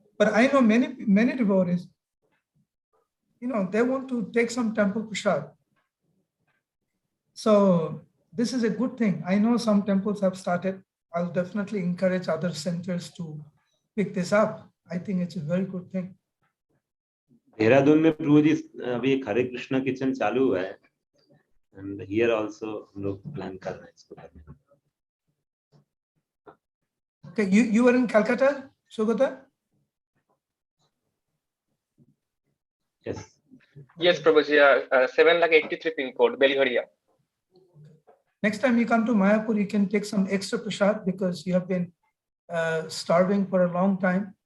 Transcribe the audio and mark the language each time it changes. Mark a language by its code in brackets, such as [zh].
[en] But I know many devotees, you know, they want to take some temple prasad. So this is a good thing. I know some temples have started. I'll definitely encourage other centers to pick this up. I think it's a very good thing. [hi] Dehradun में प्रभु जी अभी एक हरे Krishna kitchen चालू हुआ है, [en] and here also [hi] हम लोग plan कर रहे हैं इसको करने का। [en] Okay, you were in Calcutta, Sugata? Yes. Yes, Prabhujee, 783 pin code, Belgharia. Next time you come to Mayapur, you can take some extra prasad because you have been starving for a long time.